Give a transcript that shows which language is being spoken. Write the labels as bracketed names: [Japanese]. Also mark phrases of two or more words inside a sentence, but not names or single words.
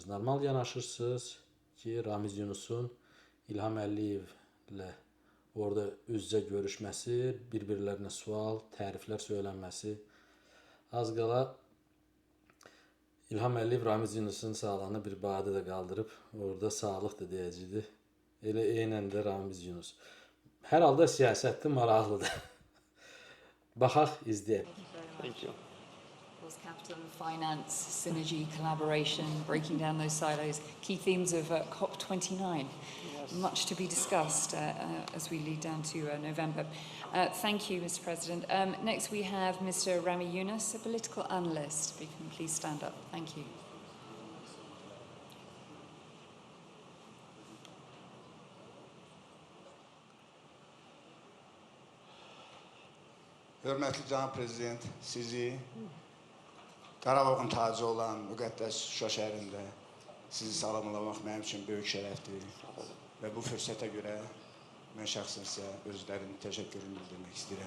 [Azerbaijani] Normal yanaşırsınız ki, Ramiz Yunusun İlham Əliyevlə orada üz-üzə görüşməsi, bir-birlərinə sual, təriflər söylənməsi. Az qala İlham Əliyev Ramiz Yunusun sağlığına bir badə də qaldırıb, orada sağlıqdır deyəcəkdi. Elə eynən də Ramiz Yunus. Hər halda siyasətdir, maraqlıdır. Baxaq, izləyək. [English] Thank you. Capital and finance, synergy, collaboration, breaking down those silos, key themes of COP29. Yes. Much to be discussed as we lead down to November. Thank you, Mr. President. Next we have Mr. Ramiz Yunus, a political analyst. If you can please stand up. Thank you. [Azerbaijani] Hörmətli Cənab Prezident, sizi Qarabağın tacı olan müqəddəs Şuşa şəhərində sizi salamlamaq mənim üçün böyük şərəfdir və bu fürsətə görə mən şəxsən sizə özlərini təşəkkürümü bildirmək istəyirəm.